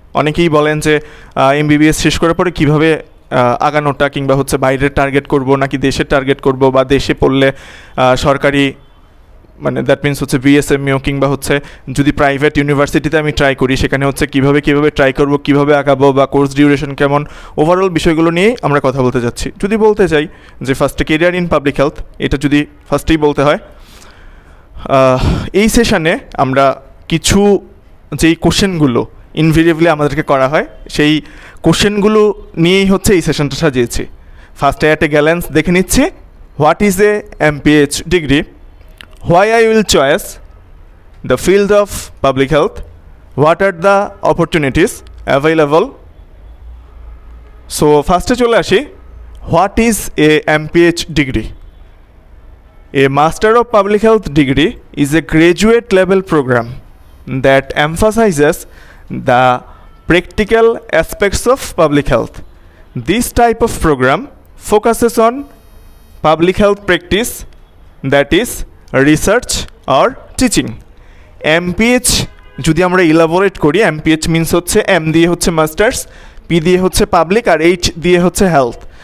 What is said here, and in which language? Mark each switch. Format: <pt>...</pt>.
<bn>অনেকেই বলেন যে এমবিবিএস শেষ করার পরে কিভাবে আগানোটা, কিংবা হচ্ছে বাইরের টার্গেট করব নাকি দেশের টার্গেট করব, বা দেশে পড়লে সরকারি মানে দ্যাট মিনস হচ্ছে বিএসএমইও, কিংবা হচ্ছে যদি প্রাইভেট ইউনিভার্সিটিতে আমি ট্রাই করি সেখানে হচ্ছে কিভাবে ট্রাই করব, কিভাবে আগাবো, বা কোর্স ডিউরেশন কেমন, ওভারঅল বিষয়গুলো নিয়েই আমরা কথা বলতে যাচ্ছি। যদি বলতে চাই যে ফার্স্টে কেরিয়ার ইন পাবলিক হেলথ, এটা যদি ফার্স্টেই বলতে হয়, এই সেশনে আমরা কিছু যেই কোশ্চেনগুলো ইনভেরিয়েবলি আমাদেরকে করা হয় সেই কোশ্চেনগুলো নিয়েই হচ্ছে এই সেশনটা সাজিয়েছি।</bn> <en>ফার্স্টে at a glance</en> <bn>দেখে নিচ্ছি</bn> <en>What is a MPH degree, why I will choose the field of public health, what are the opportunities available. So ফার্স্টে</en> <bn>চলে আসি,</bn> <en>what is a MPH degree? A Master of Public Health degree is a graduate level program that emphasizes the practical aspects of public health. This type of program focuses on public health practice, that is research আর teaching.</en> <bn>MPH যদি আমরা elaborate করি, MPH means হচ্ছে M দিয়ে হচ্ছে masters, P দিয়ে হচ্ছে public, আর H দিয়ে হচ্ছে হেলথ।</bn>